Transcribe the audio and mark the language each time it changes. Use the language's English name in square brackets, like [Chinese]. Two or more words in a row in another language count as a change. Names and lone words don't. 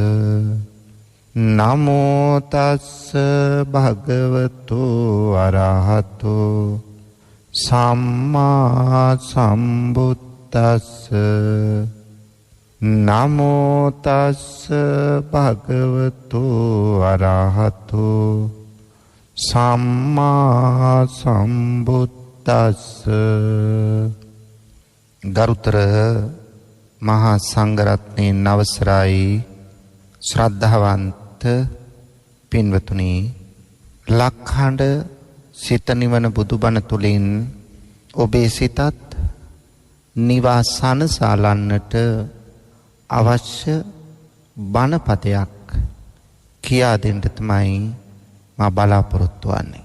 [Pali] නමෝ තස්ස භගවතු අරහතෝ සම්මා සම්බුද්දස්ස නමෝ තස්ස භගවතු අරහතෝ සම්මා සම්බුද්දස්ස. [Sinhala] ගරුතර මහා සංඝරත්නයන් අවසරයි ශ්‍රද්ධාවන්ත පින්වතුනි, ලක්හඬ සිත නිවන බුදුබණ තුළින් ඔබේ සිතත් නිවාසන සාලන්නට අවශ්‍ය බණපදයක් කියා දෙන්න තමයි මා බලාපොරොත්තු වන්නේ.